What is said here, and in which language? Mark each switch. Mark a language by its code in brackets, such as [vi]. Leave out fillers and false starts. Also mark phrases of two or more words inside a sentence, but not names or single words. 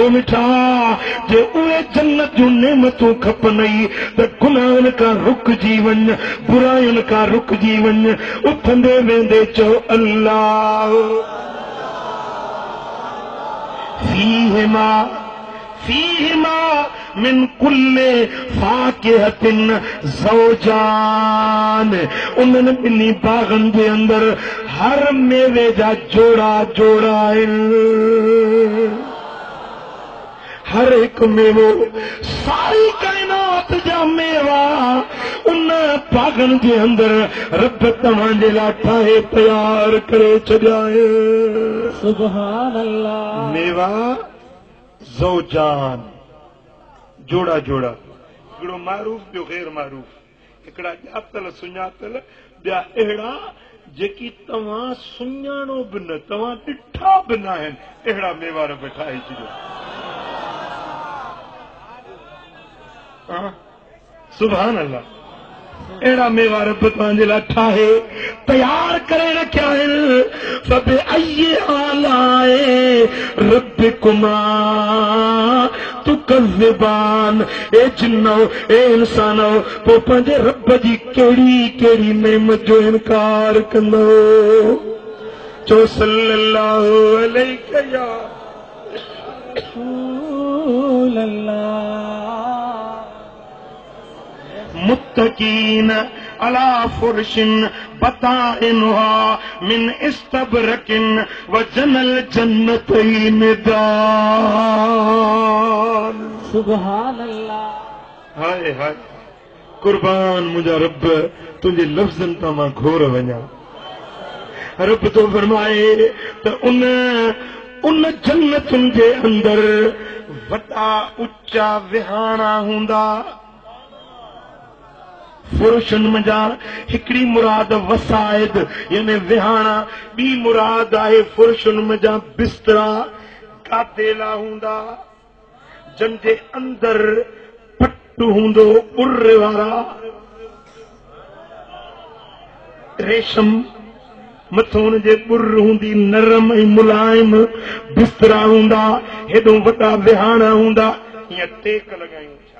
[sd] ओ मिठा, जे उहे जन्नत जूं नेमतूं खपनई त गुनाहनि खां रुकजी वञ, बुरायुनि खां रुकजी वञ, उथंदे वेंदे चओ अल्लाह। [ar] فيهما من كل فاكهة زوجان, [sd] उन्हनि ॿिन्ही बागनि जे अंदरि हर मेवे जा जोड़ा जोड़ा आहिनि। हर हिकु मेवो सारी काइनात जन्नत जा मेवा उन बागन जे अंदर रब तव्हांजे लाइ ठाहे तयार करे छॾियाए। [ar] سبحان الله. [sd] मेवा ज़ौजान जोड़ा जोड़ा, हिकिड़ो मारूफ ॿियो गैर मारूफ, हिकिड़ा ॼातल सुञातल, ॿिया अहिड़ा जेकी तव्हां सुञाणो बि न, तव्हां ॾिठा बि न आहिनि, अहिड़ा मेवा रब ठाहे छॾियो। [ar] سبحان الله. [sd] अहिड़ा मेवा रब तव्हांजे लाइ ठाहे तयार करे रखिया आहिनि। [ar] فبأي آلاء ربكما تكذبان. [sd] ए जिन्नो ए इंसानो, पोइ पंहिंजे रब जी कहिड़ी कहिड़ी नेमत जो इनकार कंदो। [ar] चो صلى الله عليه يا رسول الله. متكئين على فرش بطائنها من إستبرق وجنى الجنتين دان. سبحان الله. [sd] हाय हाय, कुर्बान मुंहिंजा रब तुंहिंजे लफ़्ज़नि तां मां घोर वञा। रब तो फरमाए त उन जन्नतुनि जे अंदर वॾा उचा विहाणा हूंदा। फुरुशन मजा हिकड़ी मुराद वसाइद यानी विहाणा, ॿी मुराद आहे फुरुशन मजा बिस्तरा गादेला हूंदा, जंहिंजे अंदर पट्टू हूंदो उर्र वारा, रेशम मथों हुनजे बुर्र हूंदी, नरम ऐं मुलायम बिस्तरा हूंदा, हेॾो वॾा विहाणा हूंदा, हीअं टेक लॻायूं।